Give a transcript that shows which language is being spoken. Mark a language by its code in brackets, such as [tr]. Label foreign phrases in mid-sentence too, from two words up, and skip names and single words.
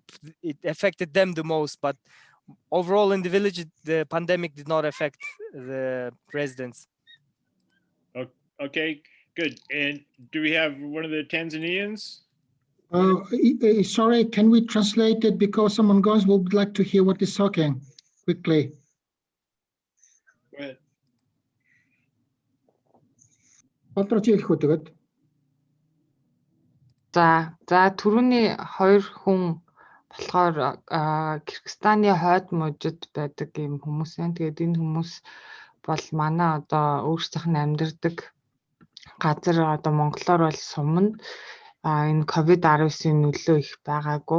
[en] It affected them the most, but overall in the village the pandemic did not affect the residents. Okay, good. And do we have one of the Tanzanians? Sorry, can we translate it because some Mongolians would like to hear what he's talking quickly. Go ahead. [mn] За түрүүний хоёр хүн болохоор Кыргызстаны хойд мужид байдаг юм хүмүүс байна. Тэгээд энэ хүмүүс бол манай одоо өөрсдийнх нь амьдардаг газар одоо монголоор бол суманд энэ COVID-19-ийн нөлөө их байгаагүй.